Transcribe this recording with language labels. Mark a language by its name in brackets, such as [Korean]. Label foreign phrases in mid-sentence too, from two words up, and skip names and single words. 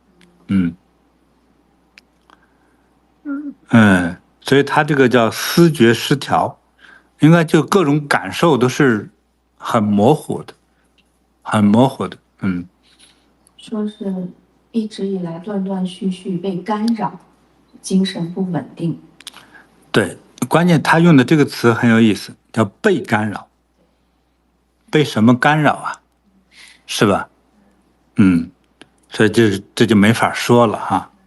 [Chinese] 所以他這個叫思覺失調，應該就各種感受都是很模糊的。說是一直以來斷斷續續被干擾，精神不穩定。對，關鍵他用的這個詞很有意思，叫被干擾。被什麼干擾啊？是吧？所以這就沒法說了哈。